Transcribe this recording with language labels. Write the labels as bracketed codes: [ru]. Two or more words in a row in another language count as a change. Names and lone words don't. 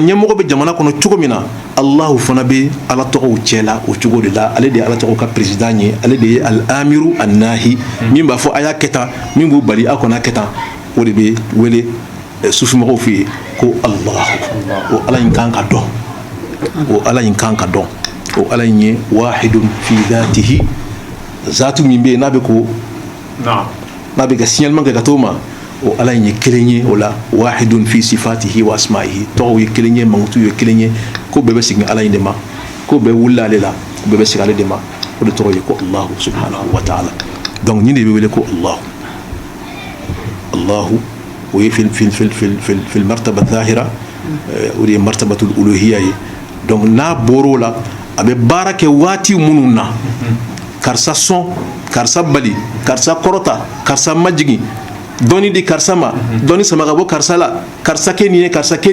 [bm] ɲɛmɔgɔ bɛ jamana kɔnɔ cogo min na Allahu fana bɛ ala tɔgɔw cɛ la o cogo de la ale de ye ala tɔgɔw ka président ye ale de ye [ar] الآمر الناهي [bm] min b'a fɔ a y'a kɛ tan min b'u bali a kɔnɔ kɛ tan o de bɛ wele sufimɔgɔw fɛ yen ko Allahu o ala in kan ka dɔn o ala in kan ka dɔn o ala in ye [ar] واحد في ذاته [bm] zatu min bɛ yen n'a bɛ ko n'a bɛ ka signalement kɛ ka t'o ma o ala in ye kelen ye o la [ar] واحد في صفاته وأسمائه [bm] tɔgɔw ye kelen ye mankutu ye kelen ye ko bɛɛ bɛ segin ala in de ma ko bɛɛ wulila ale la ko bɛɛ bɛ segin ale de ma o de tɔgɔ ye ko [ar] الله سبحانه وتعالى [bm] donc nin de bɛ wele ko Allahu o ye [ar] في المرتبة الظاهرة [bm] o de ye [ar] مرتبة الألوهية [bm] ye donc n'a bɔr'o la a bɛ baara kɛ waati minnu na karisa sɔn karisa bali karisa kɔrɔta karisa majigin dɔnni di karisa ma dɔnni sama ka bɔ karisa la karisa kɛ nin ye karisa kɛ